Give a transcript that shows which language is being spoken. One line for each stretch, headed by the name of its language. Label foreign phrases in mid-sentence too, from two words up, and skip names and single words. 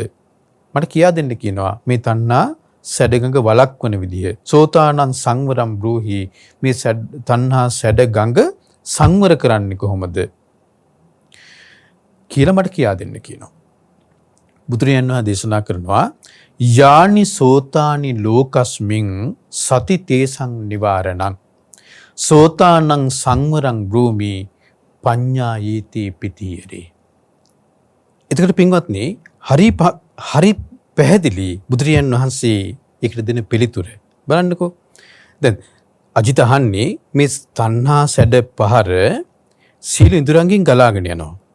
Sinhala: මට කියා දෙන්න කියනවා මේ තණ්හා සැඩ ගඟ වළක්වන විදිය.
Pali: සෝතානං සංවරම් බ්‍රූහි
Sinhala: මේ තණ්හා සැඩ ගඟ සංවර කරන්නේ කොහොමද කියලා මට කියා දෙන්න කියනවා. බුදුරජාණන් වහන්සේ දේශනා කරනවා
Pali: යානි සෝතානි ලෝකස්මින් සති තේසං නිවාරණං සෝතානං සංවරං බ්‍රූමි පඤ්ඤායේති පිතියරේ.
Sinhala: එතකොට පින්වත්නි හරි පැහැදිලි බුදුරජාණන් වහන්සේ ඒකට දෙන පිළිතුර බලන්නකෝ. දැන් අජිත අහන්නේ මේ තණ්හා සැඩ පහර සීල ඉඳුරංගෙන් ගලාගෙන යනවා.